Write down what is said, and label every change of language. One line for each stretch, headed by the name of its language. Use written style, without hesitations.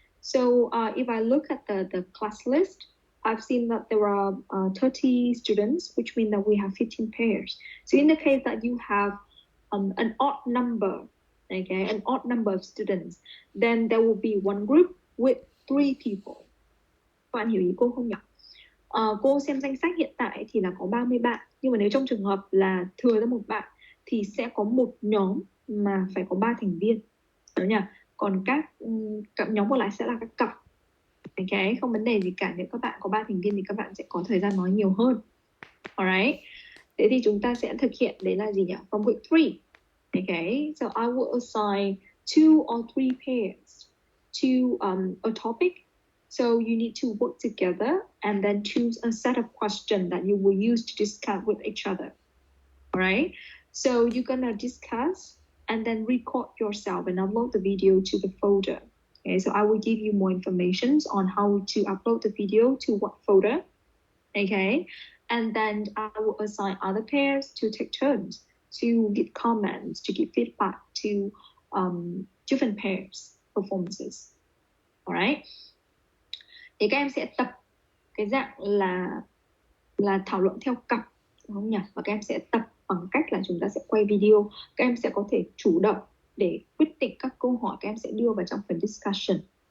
English: So if I look at the class list, I've seen that there are 30 students, which means that we have 15 pairs. So in the case that you have an odd number, okay, an odd number of students, then there will be one group with 3 people.
Vietnamese: Các bạn hiểu ý cô không nhỉ? Cô xem danh sách hiện tại thì là có 30 bạn, nhưng mà nếu trong trường hợp là thừa ra một bạn thì sẽ có một nhóm mà phải có 3 thành viên, đúng nhỉ? Còn các nhóm còn lại sẽ là các cặp. Okay, không vấn đề gì cả. Nếu các bạn có 3 thành viên thì các bạn sẽ có thời gian nói nhiều hơn. Alright. Thế thì chúng ta sẽ thực hiện đấy là gì nhỉ?
English: From week 3. Okay, so I will assign 2 or 3 pairs to a topic. So you need to work together and then choose a set of questions that you will use to discuss with each other. Alright, so you're gonna discuss and then record yourself and upload the video to the folder. Okay, so I will give you more information on how to upload the video to what folder. Okay, and then I will assign other pairs to take turns to give comments, to give feedback to different pairs performances.
Vietnamese: Alright, thì các em sẽ tập cái dạng là thảo luận theo cặp, đúng không nhỉ? Và các em sẽ tập bằng cách là chúng ta sẽ quay video. Các em sẽ có thể chủ động để quyết định các câu hỏi các em sẽ đưa vào trong phần discussion.